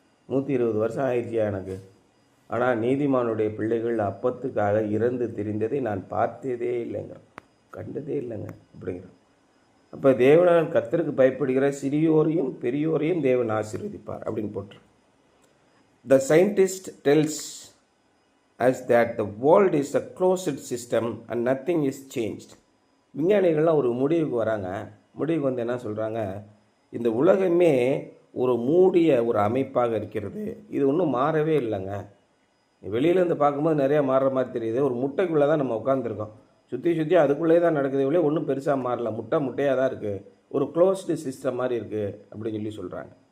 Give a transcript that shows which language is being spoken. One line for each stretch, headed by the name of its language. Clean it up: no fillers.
Tamil: 120 வருஷம் ஆயிடுச்சியா எனக்கு. ஆனால் நீதிமானுடைய பிள்ளைகள் அப்பத்துக்காக இறந்து திரிந்ததை நான் பார்த்ததே இல்லைங்க, கண்டதே இல்லைங்க அப்படிங்கிறான். அப்போ தேவனால் கர்த்தருக்கு பயப்படுகிற சிறியோரையும் பெரியோரையும் தேவன் ஆசீர்வதிப்பார் அப்படின்னு போட்டு.
English: The scientist tells us that the world is a closed system and nothing is changed.
Tamil: விஞ்ஞானிகள்லாம் ஒரு முடிவுக்கு வராங்க. முடிவுக்கு வந்து என்ன சொல்கிறாங்க? இந்த உலகமே ஒரு மூடிய ஒரு அமைப்பாக இருக்கிறது, இது ஒன்றும் மாறவே இல்லைங்க. வெளியிலேருந்து பார்க்கும்போது நிறையா மாறுற மாதிரி தெரியுது. ஒரு முட்டைக்குள்ளே தான் நம்ம உட்காந்துருக்கோம், சுற்றி அதுக்குள்ளே தான் நடக்குது, இவ்வளோ ஒன்றும் பெருசாக மாறல, முட்டையாக தான் இருக்குது, ஒரு க்ளோஸ்டு சிஸ்டம் மாதிரி இருக்குது அப்படின்னு சொல்லி சொல்கிறாங்க.